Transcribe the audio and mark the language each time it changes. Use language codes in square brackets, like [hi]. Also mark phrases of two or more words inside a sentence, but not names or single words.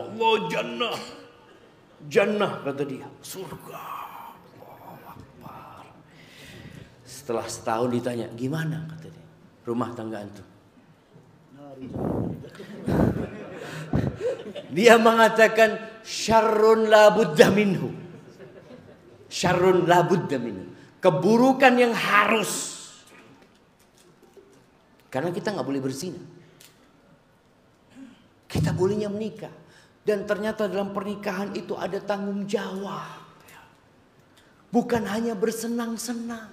[id] Allah, jannah, jannah kata dia, surga. [ar] الله أكبر. [id] Setelah setahun ditanya, gimana kata dia, rumah tangga antum? Dia mengatakan [ar] شر لا بد منه. شر لا بد منه. [id] Keburukan yang harus. Karena kita nggak boleh berzina. Kita bolehnya menikah. Dan ternyata dalam pernikahan itu ada tanggung jawab. Bukan hanya bersenang-senang.